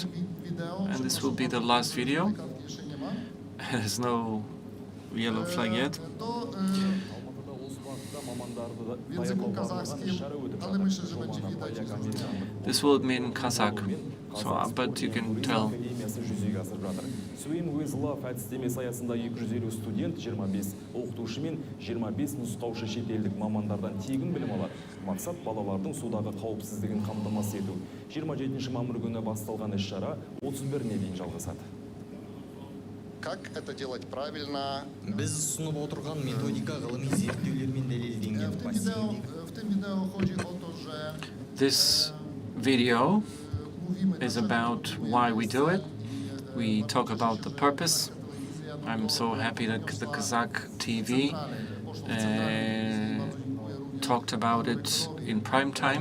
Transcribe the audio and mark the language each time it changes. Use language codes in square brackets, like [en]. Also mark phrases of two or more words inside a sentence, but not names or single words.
[en] And this will be the last video. There's no yellow flag yet. This will be in Kazakh, so but you can tell. [kk] Swim with Love әдістемесі аясында 250 студент, 25 оқытушы мен 25 нұсқаушы шетелдік мамандардан тегін білім алады. Мақсат балалардың судағы қауіпсіздігін қамтамасыз ету. 27 мамыр күні басталған іс-шара 31-не дейін жалғасады. [ru] Как это делать правильно? [kk] Біз ұсынып отырған методика ғылыми зерттеулермен дәлелденген бассейн. [en] This video is about why we do it. We talk about the purpose. I'm so happy that the Kazakh TV talked about it in prime time.